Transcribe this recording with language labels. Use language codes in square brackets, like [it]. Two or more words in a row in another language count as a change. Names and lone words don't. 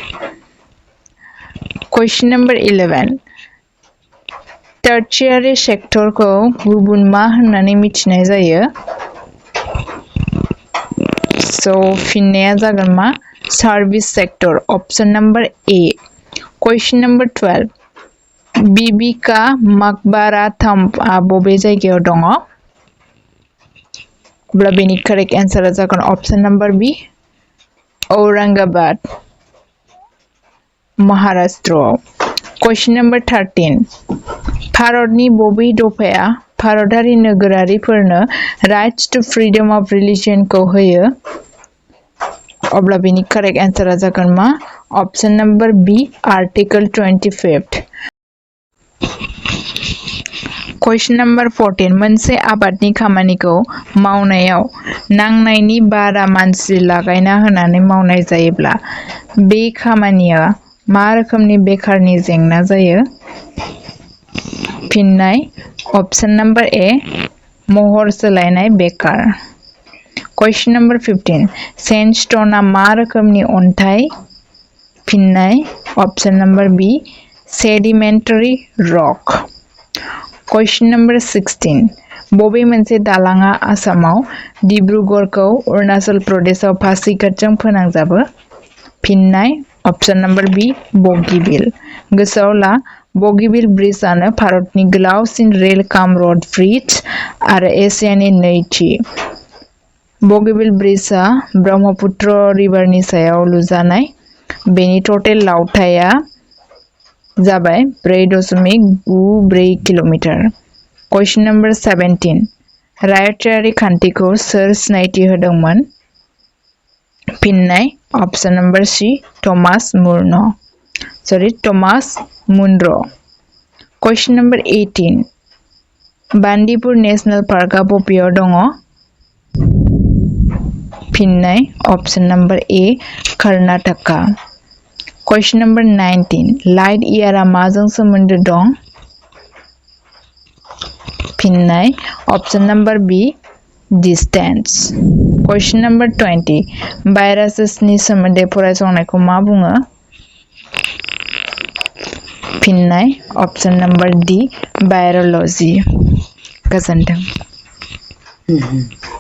[en] question number [brx] 11 टर्शियारी सेक्टरखौ गुबुन मा होननानै मिथिनाय जायो सो फिननाया जागोन मा [en] service sector option number A question number [brx] 12 बीबी का मकबरा थम्बआ बबे जायगायाव दङ अब्ला बेनि [en] correct answer [brx] जागोन [en] option number B [brx] औरंगाबाद महाराष्ट्र [en] Question number 13. [brx] भारतनि बबे दफाया भारतारि नोगोरारिफोरनो [en] Rights to Freedom of Religion [brx] खौ होयो? अब्ला बेनि करेक्ट आन्सारा जागोन मा? [en] Option number B, Article 25. Question number 14. [brx] मोनसे आबादनि खामानिखौ मावनायाव नांनायनि बारा मानसि लागायना होनानै मावनाय जायोब्ला बे खामानिया मा रोखोमनि बेकारनि जेंना जायो? [en] फिननाय Option number A, [brx] महर सोलायनाय बेकार. [en] Question number 15. [brx] Sandstone आ मा रोखोमनि अन्थाइ? [en] फिननाय Option number B, sedimentary rock. Question number 16. [brx] बबे मोनसे दालाङा आसामाव डिब्रुगड़खौ अरुणाचल प्रदेशआव पासीघाटजों फोनांजाबो? [en] फिननाय Option number B, बगीबिल. [brx] गोसोआव ला, बगीबिल ब्रिजआनो भारतनि गोलावसिन [en] rail cum road bridge [brx] आरो एसियानि नैथि. बगीबिल ब्रिजआ ब्रह्मपुत्र रिभारनि सायाव लुजानाय. बेनि टटेल लावथाइया जाबाय 4.94 किल'मिटार. [en] Question number 17. [brx] रायथाइयारि खान्थिखौ सोर सिनायथि होदोंमोन? [en] फिननाय Option number C, थमास मुनर. Question number 18. [brx] बान्दिपुर नेशनेल पार्कआ बबेयाव दङ? [en] फिननाय Option number A, कर्नाटका. Question number 19. light year [brx] माजों सोमोन्दो दं? [en] फिननाय Option number B, डिस्टेंस. Question number 20. [brx] भाइरासनि सोमोन्दै फरायसंनायखौ मा बुङो? [en] फिननाय Option number D, भाइरोलॉजी. [brx] गोजोन्थों.